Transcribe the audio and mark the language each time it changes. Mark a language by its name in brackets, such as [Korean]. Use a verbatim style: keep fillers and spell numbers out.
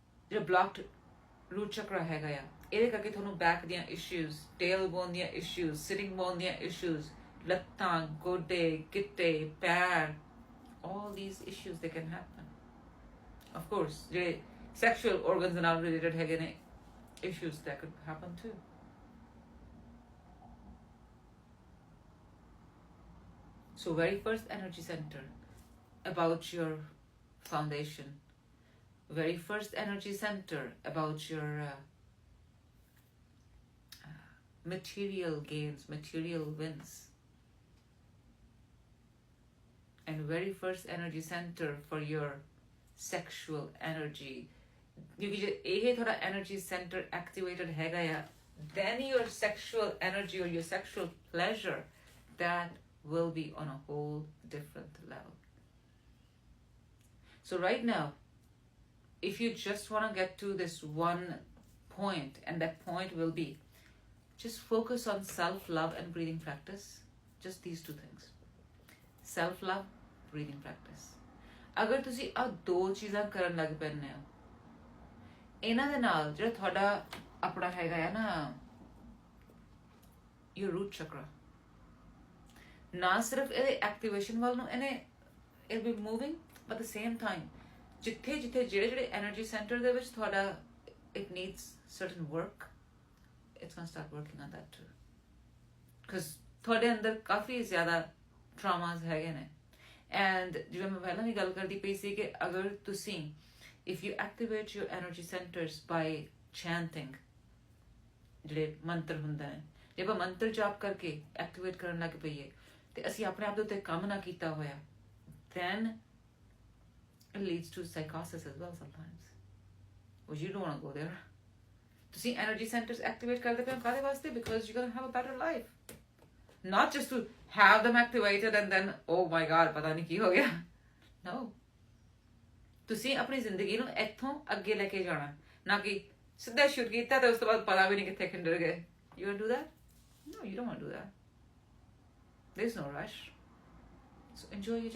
[Punjabi] ਜਿਹੜਾ ਬਲੌਕਡ ਰੂਟ ਚੱਕਰਾ ਹੈਗਾ ਆ, ਇਹਦੇ ਕਰਕੇ ਤੁਹਾਨੂੰ ਬੈਕ ਦੀਆਂ ਇਸ਼ੂਜ਼, ਟੇਲ ਬੋਨ ਦੀਆਂ ਇਸ਼ੂਜ਼, ਸਿਟਿੰਗ ਬੋਨ ਦੀਆਂ ਇਸ਼ੂਜ਼, ਲੱਤਾਂ, ਗੋਡੇ, ਗਿੱਟੇ, ਪੈਰ, [English] all these issues they can happen. Of course, [Punjabi] ਜਿਹੜੇ [English] sexual organs [Punjabi] ਦੇ ਨਾਲ [English] related [Punjabi] ਹੈਗੇ ਨੇ [English] issues that could happen too. So very first energy center about your foundation. Very first energy center about your uh, material gains, material wins. And very first energy center for your sexual energy. If your energy center is activated, then your sexual energy or your sexual pleasure, that will be on a whole different level. So right now, if you just want to get to this one point, and that point will be, just focus on self-love and breathing practice. Just these two things. Self-love, breathing practice. [Punjabi] ਅਗਰ ਤੁਸੀਂ ਆਹ ਦੋ ਚੀਜ਼ਾਂ ਕਰਨ ਲੱਗ ਪੈਂਦੇ ਹੋ, ਇਹਨਾਂ ਦੇ ਨਾਲ ਜਿਹੜਾ ਤੁਹਾਡਾ ਆਪਣਾ ਹੈਗਾ ਆ ਨਾ ਯੂਰ ਰੂਟ ਚੱਕਰਾ, ਨਾ ਸਿਰਫ ਇਹਦੇ ਐਕਟੀਵੇਸ਼ਨ ਵੱਲ ਨੂੰ ਇਹਨੇ [English] it be moving, but the same time [Punjabi] ਜਿੱਥੇ ਜਿੱਥੇ ਜਿਹੜੇ ਜਿਹੜੇ ਐਨਰਜੀ ਸੈਂਟਰ ਦੇ ਵਿੱਚ ਤੁਹਾਡਾ [English] it needs certain work, it's going to start working on that too, because [Punjabi] ਤੁਹਾਡੇ ਅੰਦਰ ਕਾਫੀ ਜ਼ਿਆਦਾ ਟਰਾਮਾਸ ਹੈਗੇ ਨੇ. ਐਂਡ ਜਿਵੇਂ ਮੈਂ ਪਹਿਲਾਂ ਵੀ ਗੱਲ ਕਰਦੀ ਪਈ ਸੀ ਕਿ ਅਗਰ ਤੁਸੀਂ [English] if you activate your energy centres by chanting, [Punjabi] ਜਿਹੜੇ ਮੰਤਰ ਹੁੰਦਾ ਹੈ, ਜੇ ਆਪਾਂ ਮੰਤਰ ਜਾਪ ਕਰਕੇ ਐਕਟੀਵੇਟ ਕਰਨ ਲੱਗ ਪਈਏ ਤੇ ਅਸੀਂ ਆਪਣੇ ਆਪ ਦੇ ਉੱਤੇ ਕੰਮ ਨਾ ਕੀਤਾ ਹੋਇਆ, [English] Then it leads to ਸਾਈਕੋਸਿਸ as well sometimes, which you don't want to go there. [Punjabi] ਤੁਸੀਂ ਐਨਰਜੀ ਸੈਂਟਰਸ ਐਕਟੀਵੇਟ ਕਰਦੇ ਪਏ ਹੋ ਕਾਹਦੇ ਵਾਸਤੇ? [English] Because you going to have a better life. Not just to have them activated and then, oh my God, [Punjabi] ਪਤਾ ਨਹੀਂ ਕੀ ਹੋ ਗਿਆ. [English] No. [Punjabi] ਤੁਸੀਂ ਆਪਣੀ ਜ਼ਿੰਦਗੀ ਨੂੰ ਇੱਥੋਂ ਅੱਗੇ ਲੈ ਕੇ ਜਾਣਾ, ਨਾ ਕਿ ਸਿੱਧਾ ਸ਼ੂਟ ਕੀਤਾ ਤੇ ਉਸ ਤੋਂ ਬਾਅਦ ਪਤਾ ਵੀ ਨਹੀਂ ਕਿੱਥੇ ਖਿੰਡਰ ਗਏ. [English] You want to do that? No, you don't want to do that. There's no rush. So enjoy your journey.